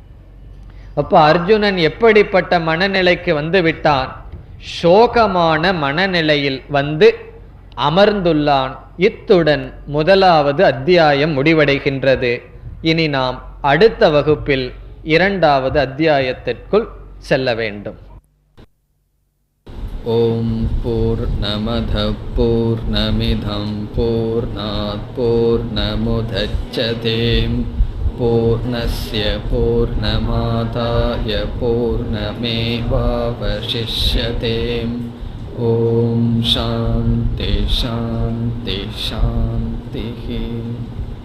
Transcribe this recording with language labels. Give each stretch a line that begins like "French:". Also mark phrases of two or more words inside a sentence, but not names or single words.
Tamil: அப்ப அர்ஜுனன் எப்படிப்பட்ட மனநிலைக்கு வந்து விட்டான், சோகமான மனநிலையில் வந்து அமர்ந்துள்ளான். இத்துடன் முதலாவது அத்தியாயம் முடிவடைகின்றது. இனி நாம் அடுத்த வகுப்பில் இரண்டாவது அத்தியாயத்திற்குள் செல்ல வேண்டும்.
Sanskrit: ओम् पूर्णमदः पूर्णमिदं पूर्णात् पूर्णमुदच्यते पूर्णस्य पूर्णमादाय पूर्णमेवावशिष्यते. ओम् शान्तिः शान्तिः शान्तिः.